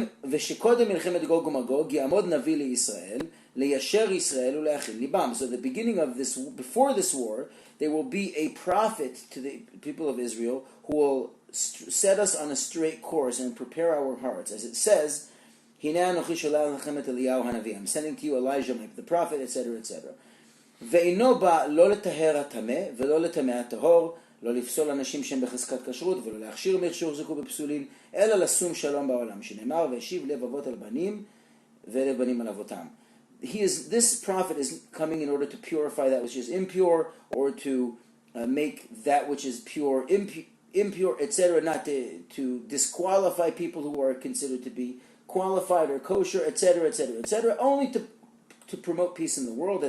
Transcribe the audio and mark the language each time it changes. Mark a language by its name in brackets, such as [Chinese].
[Hebrew] ושקודם מלחמת גוג ומגוג יעמוד נביא לישראל ליישר ישראל ולהכין ליבם. [English] So the beginning of this, before this war, there will be a prophet to the people of Israel who will set us on a straight course and prepare our hearts. As it says, [Hebrew] הנה אנוכי שולח לכם את אליהו הנביא. [English] I'm sending to you Elijah, the prophet, etc., etc. [Hebrew] ואינו בא לא לטהר הטמא ולא לטמא הטהור, לא לפסול אנשים שהם בחזקת כשרות ולא להכשיר מי שהוחזקו בפסולים, אלא לשום שלום בעולם, שנאמר והשיב לב אבות על בנים ולב בנים על אבותם. [English] This prophet is coming in order to purify that which is impure, or to make that which is pure impure, etc., not to disqualify people who are considered to be qualified or kosher, etc., etc., etc., only to promote peace in the world.